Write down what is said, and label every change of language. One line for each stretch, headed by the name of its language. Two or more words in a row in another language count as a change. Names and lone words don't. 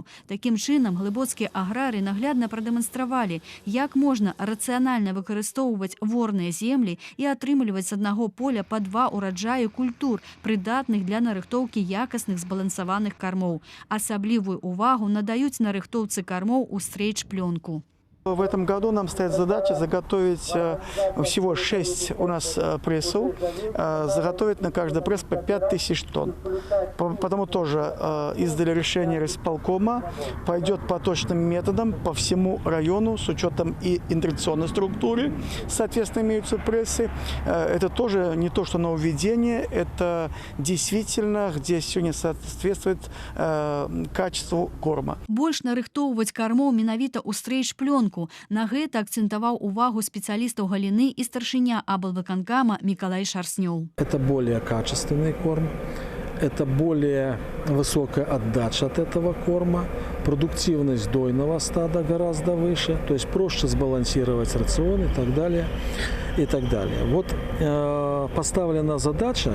Belarusian: Такім чынам, глыбоцкія аграрыі наглядна прадэманстравалі, як можна рацыянальна выкарыстоўваць ворныя землі і атрымліваць з аднаго поля па 2 ураджаі культур, прыдатных для нарыхтоўкі якасных збалансаваных кармоў. Асаблівую увагу надаюць нарыхтоўцы кармоў у стрейч-плёнку.
Russian: В этом году нам стоит задача заготовить всего 6 у нас прессов, заготовить на каждый пресс по 5000 тонн. Потому тоже издали решение райисполкома, пойдет по точным методам по всему району с учетом и интеграционной структуры, соответственно, имеются прессы. Это тоже не то, что нововведение, это действительно, где сегодня соответствует качеству корма.
Belarusian: Больш нарыхтоўваць кармоў менавіта ў стрейч-плёнку. На гэта акцентаваў увагу спецыялістаў галіны і старшыня аблвыканкама Миколай Шарснёў.
Russian: Это более качественный корм, это более высокая отдача от этого корма, продуктивность дойного стада гораздо выше, то есть проще сбалансировать рацион и так далее. И так далее. Вот поставлена задача.